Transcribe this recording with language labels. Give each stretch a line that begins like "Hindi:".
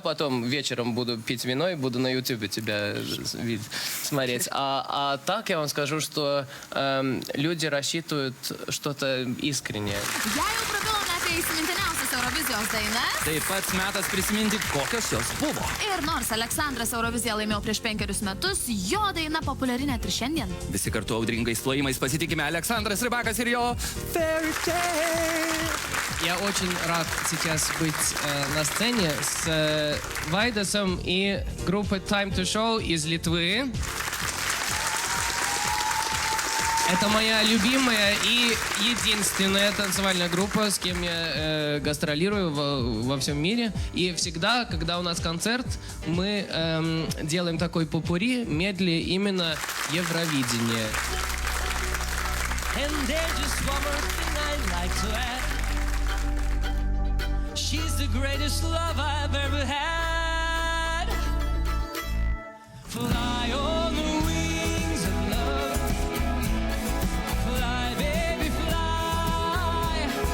Russian: Потом вечером буду пить вино и буду на YouTube тебя смотреть. А так я вам скажу, что люди рассчитывают что-то искреннее.
Lithuanian: Я jau prabilome apie įsimintiniausias Eurovizijos dainas. Taip pat metas prisiminti, kokios jos buvo. Ir nors Aleksandras Euroviziją laimėjo prieš 5 metus, jo daina populiari net ir šiandien. Visi kartu audringais plojimais pasitikime Aleksandras Rybakas ir jo Fairy Tale.
Russian: Я очень рад сейчас быть на сцене с Вайдасом и группой Time to Show из Литвы. Это моя любимая и единственная танцевальная группа, с кем я гастролирую во всем мире. И всегда, когда у нас концерт, мы делаем такой попурри, медли именно Евровидение.
English: And there's just one more thing I'd like to add. She's the greatest love I've ever had. Fly on the wings of love. Fly, baby, fly.